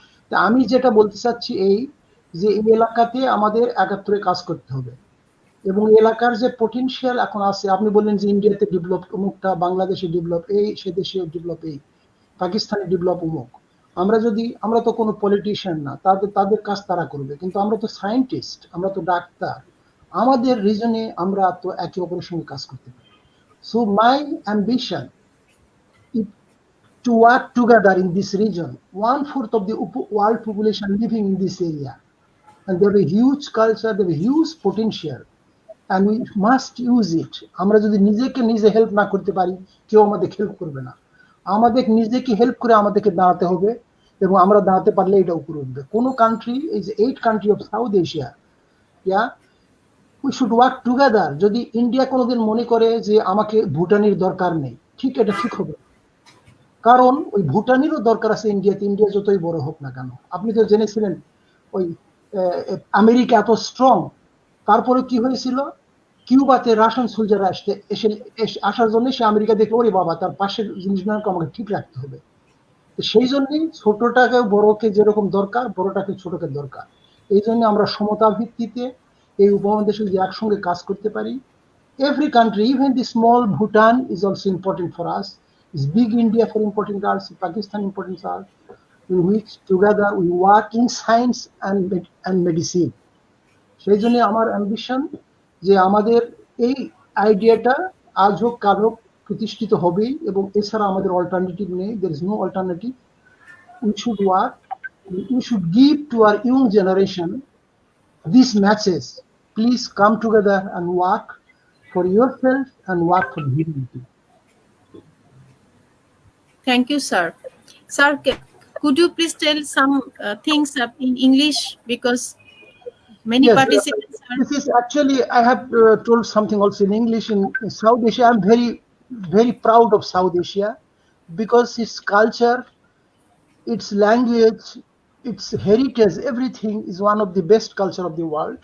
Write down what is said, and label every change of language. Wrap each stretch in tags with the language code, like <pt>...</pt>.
<bn>তা আমি যেটা বলতে চাচ্ছি এই যে এই এলাকাতে আমাদের একাত্তরে কাজ করতে হবে, এবং এলাকার যে পোটেনশিয়াল এখন আছে, আপনি বললেন যে ইন্ডিয়াতে ডেভেলপ অমুকটা, বাংলাদেশে ডেভেলপ এই, সে দেশে ডেভেলপ এই, পাকিস্তানে ডেভেলপ অমুক। আমরা তো কোনো পলিটিশিয়ান না, তাদের কাজ তারা করবে, কিন্তু আমরা তো সায়েন্টিস্ট, আমরা তো ডাক্তার, আমাদের রিজনে আমরা তো একে অপরের সঙ্গে কাজ করতে পারি।</bn> <en>So my ambition to work together in this region. 1/4 of the world population living in this area, and they have a huge culture, they have a huge potential, and we must use it.</en> <bn>আমরা যদি নিজে help না করতে পারি, কেউ আমাদের help করবে না। আমাদের নিজেকে হেল্প করে আমাদেরকে দাঁড়াতে হবে, এবং আমরা দাঁড়াতে পারলে এটা উপরে উঠবে। কোনো কান্ট্রি, এই যে 8 country of south Asia,</bn> <en>We should work together.</en> <bn>যদি ইন্ডিয়া কোনোদিন মনে করে যে আমাকে ভুটানের দরকার নেই, এটা ঠিক হবে। কারণ ওই ভুটানেরও দরকার আছে ইন্ডিয়াতে, ইন্ডিয়া যতই বড় হোক না কেন। আপনি তো জেনেছিলেন ওই আমেরিকা এত স্ট্রং, তারপরে কি হয়েছিল, কিউবাতে রাশিয়ান সোলজার আসার জন্য সে আমেরিকা দেখলো ওরে বাবা তার পাশের জিনিসগুলোকে আমাকে ঠিক রাখতে হবে। তো সেই জন্যই ছোটটাকে বড়কে যেরকম দরকার, বড়টাকে ছোটকে দরকার। এই জন্য আমরা সমতা ভিত্তিতে এই উপমহাদেশে যদি একসঙ্গে কাজ করতে পারি,</bn> <en>every country, even the small Bhutan is also important for us. Is big India for important us, Pakistan important for us, in which together we work in science and medicine.</en> <bn>সেই জন্য আমার অ্যাম্বিশন যে আমাদের এই আইডিয়াটা আজ হোক কাল হোক প্রতিষ্ঠিত হবেই, এবং এছাড়া আমাদের অল্টারনেটিভ নেই,</bn> <en>There is no alternative. We should work, we should give to our young generation this matches, please come together and work for yourself and work for humanity. Thank you, sir. Sir, could you please tell some things up in English, because many Yes, participants are... this is actually, I have told something also in English. In South Asia, I'm very proud of South Asia, because its culture, its language, its heritage, everything is one of the best culture of the world.</en>